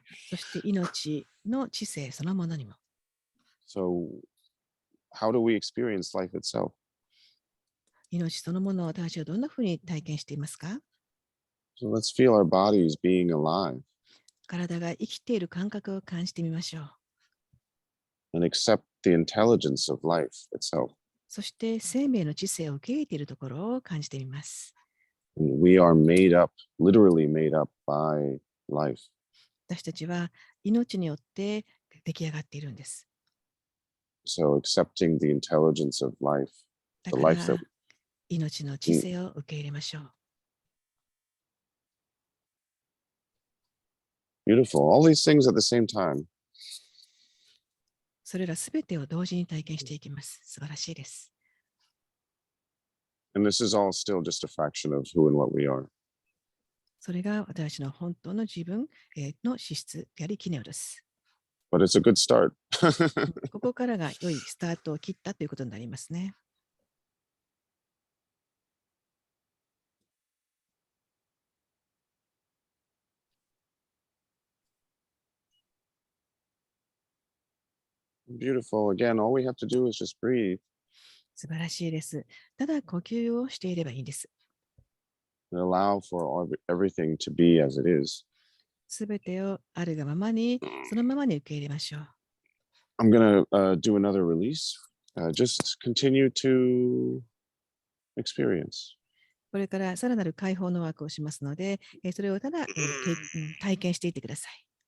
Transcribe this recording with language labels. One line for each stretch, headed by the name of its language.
Japanese: そして命の知性そのものにも。
English: So how do we experience life itself?
Japanese: 命そのものを私たちはどんなふうに体験していますか？
English: So let's feel our bodies being alive
Japanese: 体が生きている感覚を感じてみましょう。
English: and accept the intelligence of life itself.
Japanese: そして生命の知性を受け入れているところを感じてみます。
English: And we are made up, literally made up by life.
Japanese: 私たちは命によって出来上がっているんです。
English: So accepting the intelligence of life,
Japanese: だ
English: the
Japanese: から
English: life that
Japanese: 命の知性を受け入れましょう。
English: beautiful, all these things at the same time.
Japanese: それらすべてを同時に体験していきます。素晴らしいです。
English: And this is all still just a fraction of who and what we are.
Japanese: それが私たちの本当の自分の資質であり、機能です。
English: But it's a good start.
Japanese: ここからが良いスタートを切ったということになりますね。
English: Beautiful. Again, all we have to do is just breathe
Japanese: 素晴らしいです。ただ呼吸をしていればいいんです。
English: and allow for everything to be as it is.
Japanese: すべてをあるがままに、そのままに受け入れましょう。
English: I'm going to do another release. Just continue to experience.
Japanese: これからさらなる解放のワークをしますので、それをただ、体験していってください。